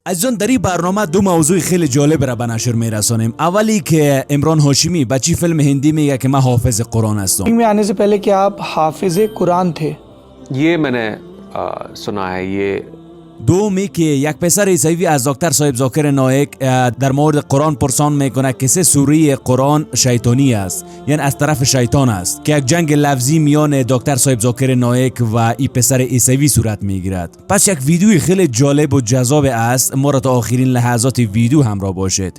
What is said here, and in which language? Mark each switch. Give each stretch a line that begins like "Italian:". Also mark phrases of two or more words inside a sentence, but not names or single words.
Persian: عزیزان، در این برنامه دو موضوع خیلی جالب را به نشر میرسانیم. اولی که عمران هاشمی بچی فیلم هندی میگه که من حافظ قرآن هستم.
Hindi: में आने से पहले कि आप हाफिज कुरान थे। ये मैंने सुना है। ये
Persian: دومی که یک پسر عیسوی از دکتر صاحب ذاکر نایک در مورد قرآن پرسان میکنه که سه سوره قرآن شیطانی است، یعنی از طرف شیطان است، که یک جنگ لفظی میان دکتر صاحب ذاکر نایک و این پسر عیسوی صورت میگیرد. پس یک ویدیوی خیلی جالب و جذاب است. ما را تا آخرین لحظات ویدیو همراه باشید.